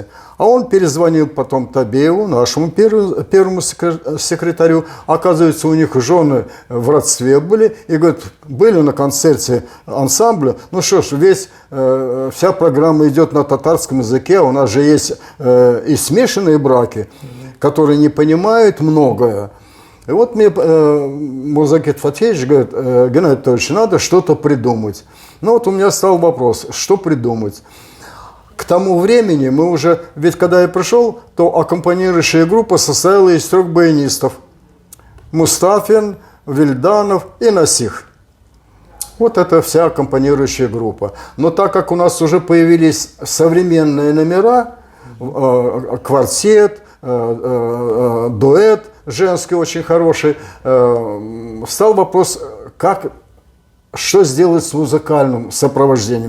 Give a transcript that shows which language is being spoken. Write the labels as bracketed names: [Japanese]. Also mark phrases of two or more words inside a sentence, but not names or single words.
[Russian] А он перезвонил потом Табееву, нашему первому секретарю, оказывается, у них жены в родстве были, и говорит, были на концерте ансамбля, ну что ж, вся программа идет на татарском языке, у нас же есть и смешанные браки, которые не понимают многое. И вот мне Мурзагет Фатеевич говорит: Геннадий Анатольевич, надо что-то придумать. Ну вот у меня стал вопрос, что придумать. К тому времени мы уже, ведь когда я пришел, то аккомпанирующая группа состояла из 3 баянистов. Мустафин, Вильданов и Насих. Вот это вся аккомпанирующая группа. Но так как у нас уже появились современные номера, квартет, дуэт женский очень хороший, стал вопрос, как что сделать с музыкальным сопровождением.